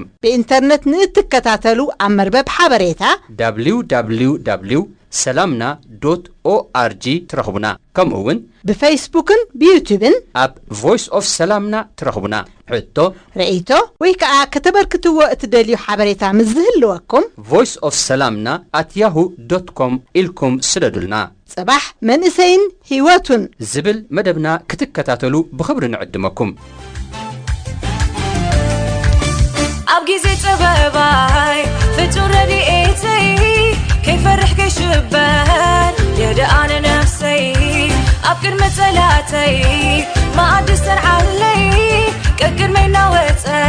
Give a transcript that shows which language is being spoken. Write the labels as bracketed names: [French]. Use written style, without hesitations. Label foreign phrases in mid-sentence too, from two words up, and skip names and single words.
[Tigrinya] በኢንተርኔት ንትከታተሉ ኣብ መርበብ ሓበሬታ www.salamna.org ትረኽቡና ከምኡውን ብፌስቡክን ብዩቲዩብን ኣብ ቮይስ ኦፍ ሰላምና ትረኽቡና ሕቶ ርእይቶ ወይ ከዓ ከተበርክትዎ እትደልዩ ሓበሬታ ምዝህልወኩም voice of salamna@yahoo.com ኢልኩም ስደዱልና ጽባሕ መንእሰይን ህይወቱን ዝብል መደብና ክትከታተሉ ብኽብሪ ንዕድመኩም ኣብ ጊዜ ጸበባይ ፍጹም ረድኤተይ ከይፈርሕ ከይሽበር የደኣነ ነፍሰይ ኣብ ቅድመ ጸላተይ ማዕድ ሰርዓለይ ቅድመይ ናወፀ